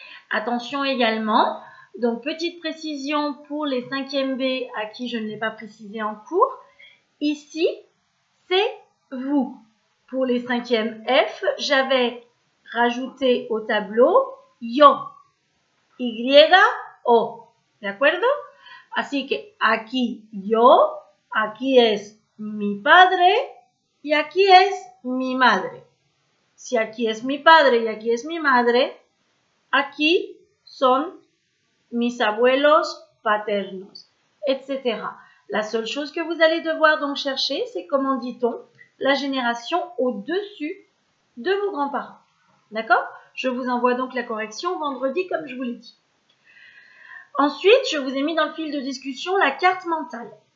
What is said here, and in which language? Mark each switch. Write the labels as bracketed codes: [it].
[fr] Attention également, donc petite précision pour les cinquièmes B à qui je ne l'ai pas précisé en cours. Ici, c'est vous. Pour les cinquièmes F, j'avais rajouté au tableau yo, Y-O. [es] ¿De acuerdo? Así que aquí yo, aquí es mi padre y aquí es mi madre. Si aquí es mi padre y aquí es mi madre, aquí son mis abuelos paternos, etc. [fr] La seule chose que vous allez devoir donc chercher, c'est comment dit-on la génération au-dessus de vos grands-parents. D'accord? Je vous envoie donc la correction vendredi comme je vous l'ai dit. Ensuite, je vous ai mis dans le fil de discussion la carte mentale.